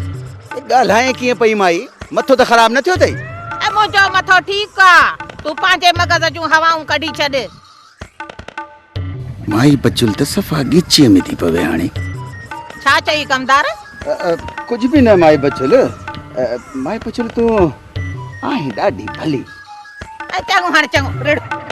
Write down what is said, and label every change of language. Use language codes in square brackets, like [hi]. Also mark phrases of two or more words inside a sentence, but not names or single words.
[sd] ॻाल्हाए कीअं पई माई? मथो त ख़राब न थियो अथई? ऐं मुंहिंजो मथो ठीकु आहे। तूं पंहिंजे मग़ज़ जूं हवाऊं कढी छॾ। माई बचुल त सफ़ा ॻिचीअ में थी पवे हाणे। छा चई कमदार? कुझु बि न माई बचुल। माई बचुल तूं आहीं ॾाढी भली। ऐं चङो हाणे चङो रेड़ो।